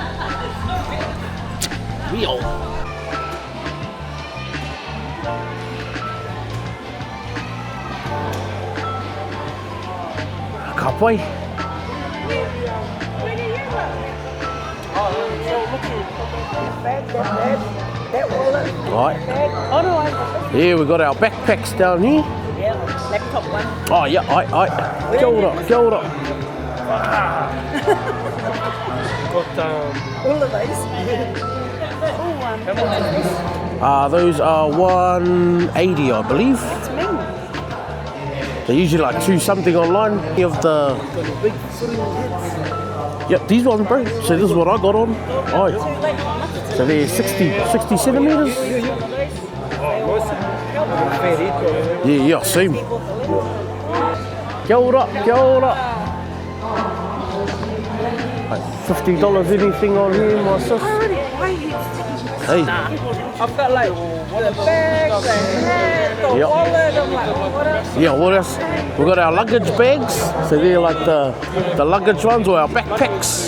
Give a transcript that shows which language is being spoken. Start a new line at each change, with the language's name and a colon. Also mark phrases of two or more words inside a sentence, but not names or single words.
English: We all. Kapa. Right. Here we got our backpacks down here. Yeah, laptop one. Oh yeah, aye.
Māori: Kia ora, kia ora.
English: Got All of those. All one. Those are 180, I believe. It's me. They're usually like 2 something online. You have the. Yep, these ones, bro. So this is what I got on. Aye. So they're 60 centimeters. Yeah, same.
Māori: Kia ora, kia ora.
English: Like $50 anything on here, my sis. Hey. I've got like the bag, the hat, the Yep. wallet. I'm like, what else? Yeah, what else? We got our luggage bags. So they're like the luggage ones or our backpacks.